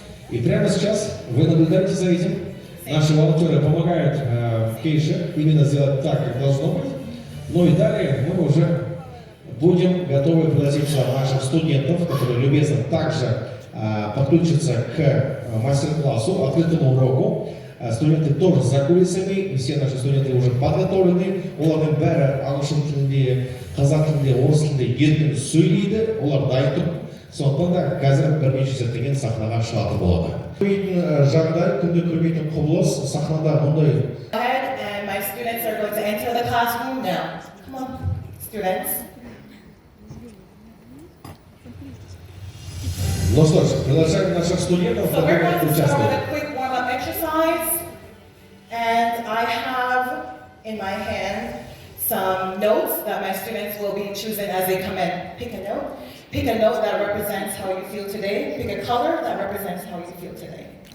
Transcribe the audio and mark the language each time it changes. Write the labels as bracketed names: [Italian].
[Russian] И прямо сейчас вы наблюдаете за этим. Наши волонтеры помогают в Кейше именно сделать так, как должно быть. Ну и далее мы уже будем готовы пригласить наших студентов, которые любезно также подключатся к мастер-классу, открытому уроку. Студенты тоже за кулисами, все наши студенты уже подготовлены. [Kazakh] Олардың бәрі ағылшын тілінде, қазақ тілінде, орыс тілінде еркін сөйлейді, олар дайын. Сондықтан да қазір бірнеше зерттеген сахнаға шығатын болады. Көрмейтін жағдай, күнде көрмейтін құбылыс, сахнада мұндай. [English] And my students are going to enter the classroom now. Come on, students. [Russian] Ну что ж, приглашаем наших студентов. [English] So we're going to start with a quick warm-up exercise. And I have in my hand some notes that my students will be choosing as they come in. Pick a note. Pick a note that represents how you feel today. Pick a color that represents how you feel today.